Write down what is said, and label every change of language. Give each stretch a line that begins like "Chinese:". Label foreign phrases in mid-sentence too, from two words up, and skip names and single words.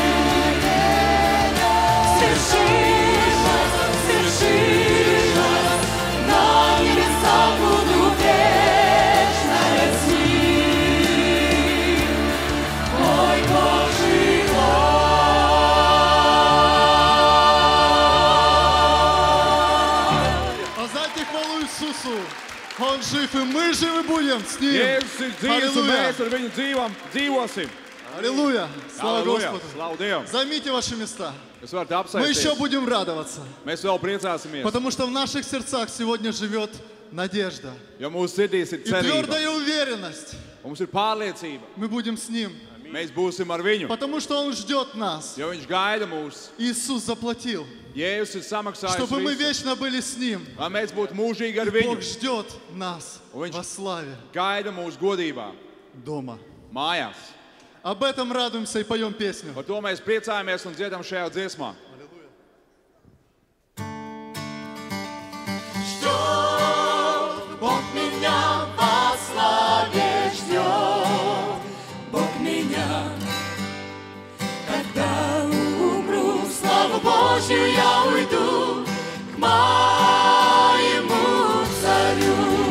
Russian: Свершилось, свершилось, на небесах буду вечная с ним. Мой Бог живой. Воздайте хвалу Иисусу. Он жив, и мы живы будем с Ним.
Latvian: Jēzus ir dzīves, un
Russian: Аллилуйя.
Latvian: mēs ar viņu dzīvosim.
Russian: Аллилуйя. Слава
Latvian: Halleluja!
Russian: Господу.
Latvian: Slavu Dievam!
Russian: Займите ваши места.
Latvian: Jūs varat
Russian: Мы еще
Latvian: apsēsties.
Russian: будем радоваться.
Latvian: Mēs vēl priecāsimies.
Russian: Потому что в наших сердцах сегодня живет надежда
Latvian: Jo mūsu sirdīs ir
Russian: и
Latvian: cerība.
Russian: твердая уверенность.
Latvian: Mums ir pārliecība.
Russian: Мы будем с Ним,
Latvian: Mēs būsim ar viņu,
Russian: потому что Он ждет нас.
Latvian: jo viņš gaida mūs.
Russian: Иисус заплатил,
Latvian: Jēzus ir samaksājis
Russian: чтобы мы
Latvian: visu,
Russian: вечно были с Ним.
Latvian: lai mēs būtu mūžīgi ar
Russian: И
Latvian: viņu.
Russian: Бог ждет нас
Latvian: Viņš
Russian: во славе
Latvian: gaida mūsu godībā,
Russian: дома.
Latvian: mājās.
Russian: Об этом радуемся и поем песню.
Latvian: Par to mēs priecājamies un dziedam šajā dziesmā.
Russian: Ждет Бог меня во славе, ждет Бог меня. Когда умру, в славу Божью я уйду к моему царю.